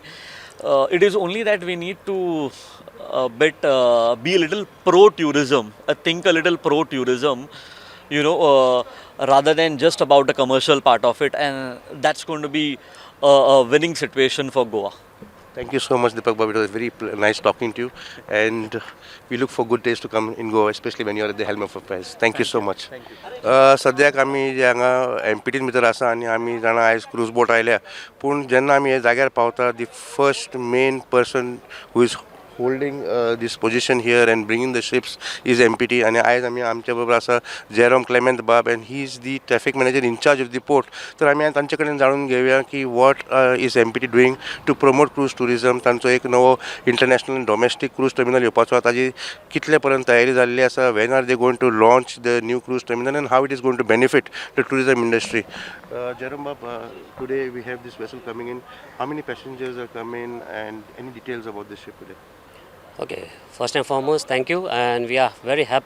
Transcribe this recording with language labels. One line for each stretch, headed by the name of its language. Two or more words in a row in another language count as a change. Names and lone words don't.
English: It is only that we need to be a little pro-tourism, think a little pro-tourism, rather than just about the commercial part of it, and that's going to be a winning situation for Goa. Thank you so much, Deepak Babu. It was very nice talking to you, and we look for good days to come in Goa, especially when you are at the helm of affairs. Thank you so much.
Konkani: सद्याक आमी जे हांगा एमपीटीन भितर आसा आनी आमी जाणा आयज क्रूज बोट आयल्या पूण जेन्ना आमी हे जाग्यार पावता
English: the first main person who is holding this position here and bringing the ships is MPT
Konkani: आणि
Marathi: आज आम्ही आमच्या बरोबर
Konkani: आसा जेरोम क्लेमेंट बाब
English: and he is the traffic manager in charge of the port.
Konkani: तर आम्ही आज तांचे कडेन जाणून घेवया की
English: what is MPT doing to promote cruise tourism.
Konkani: तांचो एक नवो
English: international and domestic cruise terminal
Konkani: येवपाचो ताजी कितले पर्यंत तयारी जाल्ली आसा,
English: when are they going to launch the new cruise terminal and how it is going to benefit the tourism industry. Jerome Bab, today we have this vessel coming in. How many passengers are coming and any details about this ship today? Okay, first and foremost, thank you, and we are very happy.